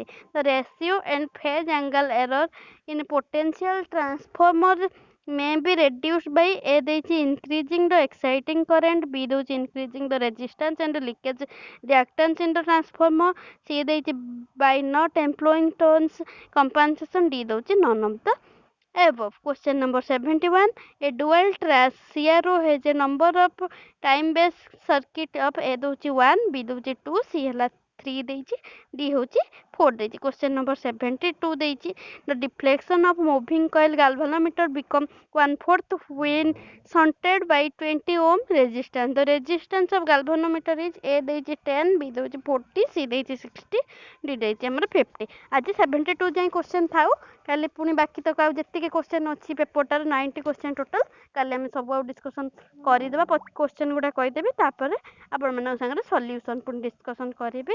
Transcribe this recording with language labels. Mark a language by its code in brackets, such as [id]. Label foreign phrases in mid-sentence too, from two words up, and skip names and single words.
[en] The ratio and phase angle error in potential transformer may be reduced by A ଦେଇଛି increasing the exciting current, B ଦେଇଛି increasing the resistance and leakage reactance in the transformer, C ଦେଇଛି by not employing turns compensation, D ଦେଇଛି none of the above. Question number 71. A dual track CRO has a number of time based circuit of A ଦଉଛି 1, B ଦଉଛି 2, C ହେଲା 3 ଦେଇଛି, D ହେଉଛି 4 ଦେଇଛି. Question number 72 ଦେଇଛି the deflection of moving coil galvanometer become 1/4 when shunted by 20 ohm resistance. The resistance of galvanometer is A ଦେଇଛି 10, B ଦଉଛି 40, C ଦେଇଛି 60, D [or] ଦେଇଛି ଆମର [en] 50. [or] ଆଜି 72 ଯାଏଁ କ୍ୱେଶ୍ଚନ୍ ଥାଉ, କାଲି ପୁଣି ବାକି ତକ ଆଉ ଯେତିକି କ୍ୱେଶ୍ଚନ୍ ଅଛି ପେପରଟାର 90 [en] question total, [or] କାଲି ଆମେ ସବୁ ଆଉ ଡିସ୍କସନ୍ କରିଦେବା. କ୍ୱେଶ୍ଚନ୍ ଗୁଡ଼ା କହିଦେବି, ତାପରେ ଆପଣମାନଙ୍କ ସାଙ୍ଗରେ ସଲ୍ୟୁସନ୍ ପୁଣି ଡିସ୍କସନ୍ କରିବି.